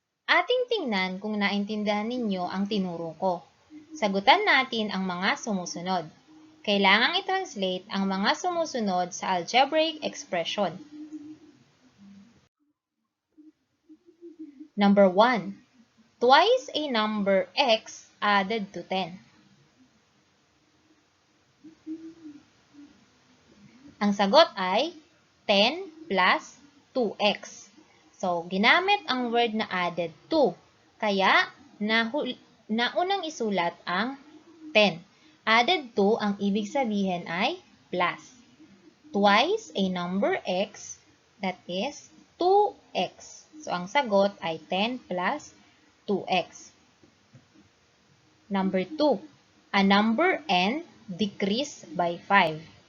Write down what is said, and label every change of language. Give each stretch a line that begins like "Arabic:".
Filipino: Ating tingnan kung naintindihan ninyo ang tinuro ko. Sagutan natin ang mga sumusunod. Kailangang i-translate ang mga sumusunod sa algebraic expression.
English: Number 1. Twice a number x added to 10.
Filipino: Ang sagot ay 10 plus 2x. So, ginamit ang word na added to. Kaya, naunang isulat ang 10. Added to, ang ibig sabihin ay plus.
English: Twice a number x, that is 2x.
Filipino: So, ang sagot ay 10 plus 2x.
English: Number 2, a number n decreased by 5.